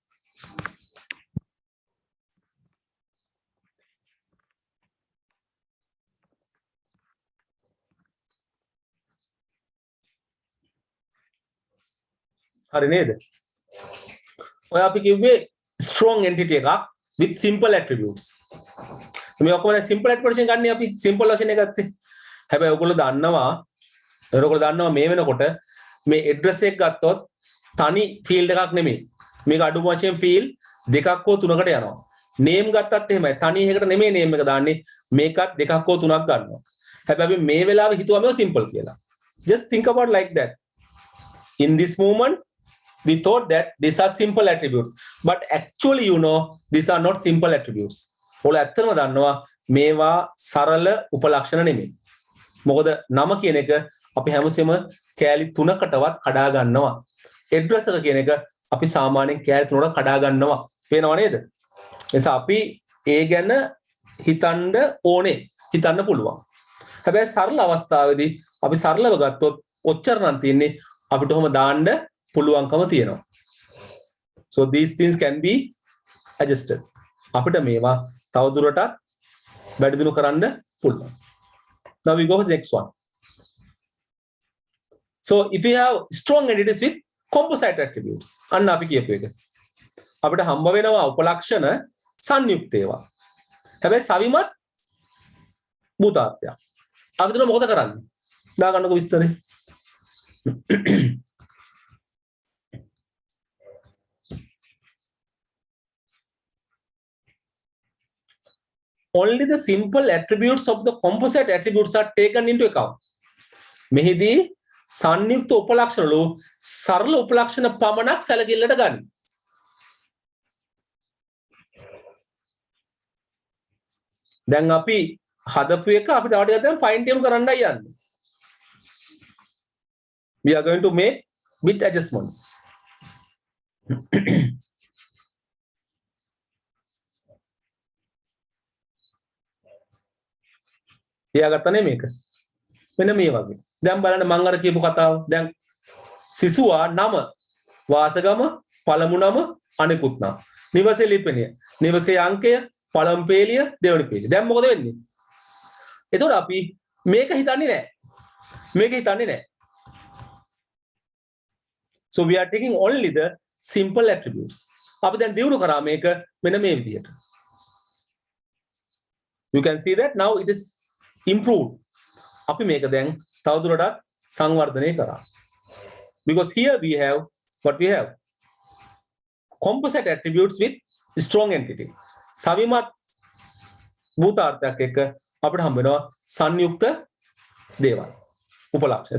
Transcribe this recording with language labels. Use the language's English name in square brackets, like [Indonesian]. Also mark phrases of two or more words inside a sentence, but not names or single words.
[Sinhala] හරි නේද ඔය අපි කිව්වේ [English] strong entity [Sinhala] එකක් [English] with simple attributes [Sinhala] මේ ඔක්කොම [English] simple attributes [Sinhala] වලින් ගන්න අපි simple වශයෙන් එක ගත්තේ හැබැයි ඔයගොල්ලෝ දන්නවා මේ වෙනකොට මේ address එක ගත්තොත් තනි field එකක් නෙමෙයි මේක අඩුම වශයෙන් field දෙකක් හෝ තුනකට යනවා name ගත්තත් එහෙමයි තනි එකකට නෙමෙයි name එක දාන්නේ මේකත් දෙකක් හෝ තුනක් ගන්නවා හැබැයි අපි මේ වෙලාවේ හිතුවා මේක simple කියලා [English] just think about like that in this moment we thought that these are simple attributes but actually these are not simple attributes [Sinhala] ඔයාලා ඇත්තටම දන්නවා මේවා සරල උපලක්ෂණ නෙමෙයි මොකද නම කියන එක අපි හැමසෙම කෑලි 3කටවත් කඩා ගන්නවා ඇඩ්‍රස් එක කියන එක අපි සාමාන්‍යයෙන් කෑලි 3කට කඩා ගන්නවා පේනව නේද එනිසා අපි ඒ ගැන හිතන්න පුළුවන් හැබැයි සරල අවස්ථාවේදී අපි සරලව ගත්තොත් ඔච්චර නම් තියෙන්නේ අපිට ඔහොම දාන්න පුළුවන්කම තියෙනවා [English] so these things can be adjusted [Sinhala] අපිට මේවා තවදුරටත් වැඩි දියුණු කරන්න පුළුවන් [English] now we go for the next one so if we have strong entities with composite attributes [Sinhala] අන්න අපි කියපු එක අපිට හම්බ වෙනවා උපලක්ෂණ සංයුක්ත ඒවා හැබැයි සවිමත් භූතාර්ථයක් අපි දුන මොකද කරන්නේ දාගන්නකො විස්තරේ [English] only the simple attributes of the composite attributes are taken into account [Sinhala] මෙහිදී සංයුක්ත උපලක්ෂණ වල සරල උපලක්ෂණ පමණක් සැලකිල්ලට ගන්න දැන් අපි හදපු එක අපිට තව ටිකක් දැන් [English] fine tune [Sinhala] කරන්නයි යන්නේ [English] we are going to make bit adjustments [Sinhala] තියාගත්තනේ මේක මෙන්න මේ වගේ දැන් බලන්න මම අර කියපු කතාව දැන් සිසුවා නම වාසගම පළමු නම අනිකුත් නම නිවසේ ලිපිණිය නිවසේ අංකය පළමු පේලිය දෙවෙනි පේලිය දැන් මොකද වෙන්නේ එතකොට අපි මේක හිතන්නේ නැහැ [English] so we are taking only the simple attributes [Sinhala] අපි දැන් දිනු කරා මේක මෙන්න මේ විදිහට [English] you can see that now it is improved [Sinhala] අපි මේක දැන් තවදුරටත් සංවර්ධනය කරා [English] because here we have what we have composite attributes with strong entity [Sinhala] සවිමත් භූතාර්ථයක් එක්ක අපිට හම්බ වෙනවා සංයුක්ත දේවල් උපලක්ෂණ.